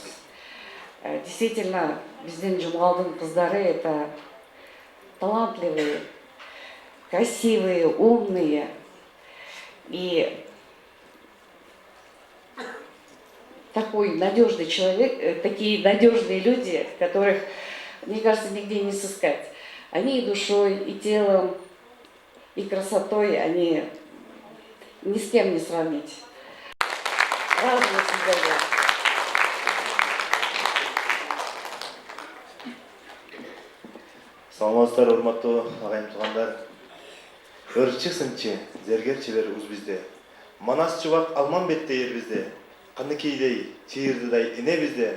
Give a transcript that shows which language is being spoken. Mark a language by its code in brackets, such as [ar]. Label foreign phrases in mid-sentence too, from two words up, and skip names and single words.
[ru] Действительно, [ky] Биздин Жумгалдын кыздары [ru] это талантливые, красивые, умные и такой надежный человек, такие надежные люди, которых, мне кажется, нигде не сыскать. Они и душой, и телом, и красотой, они ни с кем не сравнить. Разные всегда. [ky] Саламатсыздар, урматтуу агайым туугандар. Өрчү сынчы, зергерчилер уз бизде. Манас чубак Алманбетте эр бизде. Каныкейдей, Чийирдыдай эне бизде.